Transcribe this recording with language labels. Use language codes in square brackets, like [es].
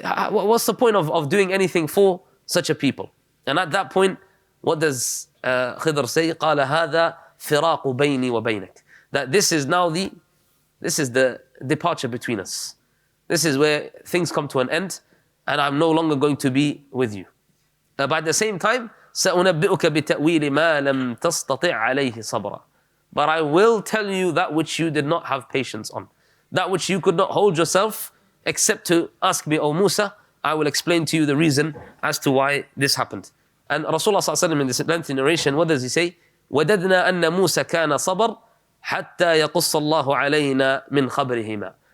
[en] What's the point of doing anything for such a people? And at that point, what does Khidr say? [ar] قال هذا فراق بيني وبينك. [en] That this is the departure between us. This is where things come to an end, and I'm no longer going to be with you. But at the same time, [ar] سأنبئك بتأويل ما لم تستطع عليه صبرا. [en] But I will tell you that which you did not have patience on. That which you could not hold yourself except to ask me, O Musa, I will explain to you the reason as to why this happened. And Rasulullah ﷺ in this lengthy narration, what does he say? [ar] وَدَدْنَا أَنَّ مُوسَى كَانَ صَبَرْ حَتَّى يَقُصَّ اللَّهُ عَلَيْنَا مِنْ خَبْرِهِمَا.